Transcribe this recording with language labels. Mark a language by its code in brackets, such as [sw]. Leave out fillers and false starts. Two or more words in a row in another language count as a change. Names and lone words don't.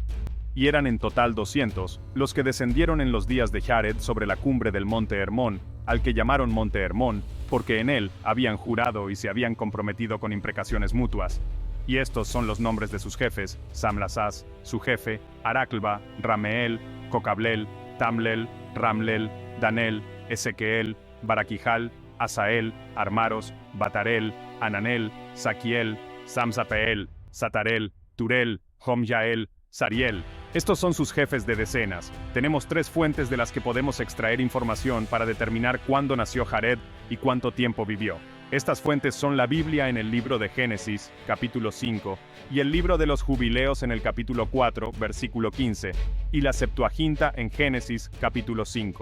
[es] Y eran en total 200, los que descendieron en los días de Jared sobre la cumbre del monte Hermón, al que llamaron monte Hermón, porque en él habían jurado y se habían comprometido con imprecaciones mutuas. Y estos son los nombres de sus jefes: Samlasás, su jefe, Araclba, Rameel, Cocablel, Tamlel, Ramlel, Danel, Ezequiel, Baraquijal, Asael, Armaros, Batarel, Ananel, Saquiel, Samsapeel, Satarel, Turel, Homyael, Sariel. Estos son sus jefes de decenas. Tenemos 3 fuentes de las que podemos extraer información para determinar cuándo nació Jared y cuánto tiempo vivió. Estas fuentes son la Biblia en el libro de Génesis, capítulo 5, y el libro de los Jubileos en el capítulo 4, versículo 15, y la Septuaginta en Génesis, capítulo 5.